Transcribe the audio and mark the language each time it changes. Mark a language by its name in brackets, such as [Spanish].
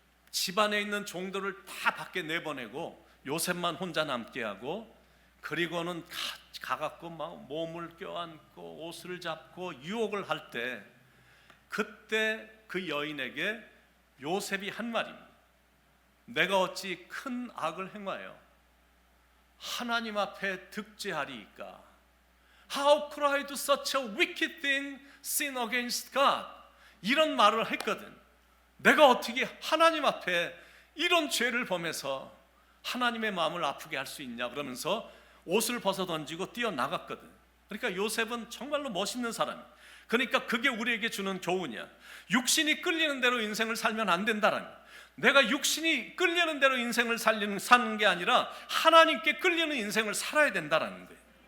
[Korean] 집안에 있는 종들을 다 밖에 내보내고 요셉만 혼자 남게 하고, 그리고는 가갖고 막 몸을 껴안고 옷을 잡고 유혹을 할 때, 그때 그 여인에게 요셉이 한 말입니다. 내가 어찌 큰 악을 행하여 하나님 앞에 득죄하리이까? [English] How could I do such a wicked thing, sin against God? [Korean] 이런 말을 했거든. 내가 어떻게 하나님 앞에 이런 죄를 범해서 하나님의 마음을 아프게 할 수 있냐 그러면서 옷을 벗어 던지고 뛰어나갔거든. 그러니까 요셉은 정말로 멋있는 사람이야. 그러니까 그게 우리에게 주는 교훈이야. 육신이 끌리는 대로 인생을 살면 안 된다라는 거야. 내가 육신이 끌리는 대로 인생을 사는 게 아니라 하나님께 끌리는 인생을 살아야 된다라는 거예요.